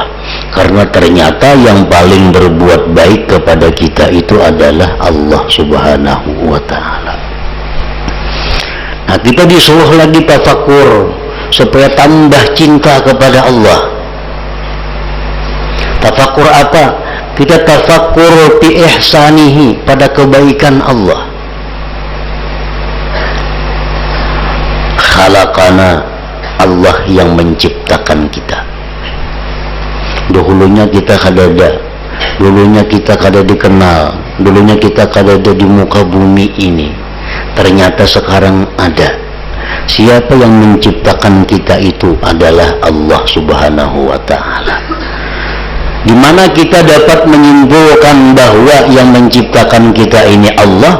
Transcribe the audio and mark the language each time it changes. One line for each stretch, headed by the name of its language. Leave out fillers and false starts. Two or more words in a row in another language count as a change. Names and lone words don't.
Indonesian: Karena ternyata yang paling berbuat baik kepada kita itu adalah Allah
Arabic: سبحانه وتعالى.
Indonesian: Nah, kita disuruh lagi tafakur supaya tambah cinta kepada Allah. Tafakur apa? Kita tafakur
Arabic: في إحسانه,
Indonesian: pada kebaikan Allah. Khalaqana, Allah yang menciptakan kita.
Banjar: Dahulunya kita kada ada, dulunya kita kada dikenal, dulunya kita kada ada di muka bumi ini.
Indonesian: Ternyata sekarang ada. Siapa yang menciptakan kita itu adalah Allah
Arabic: سبحانه وتعالى.
Indonesian: Di mana kita dapat menyimpulkan bahwa yang menciptakan kita ini Allah?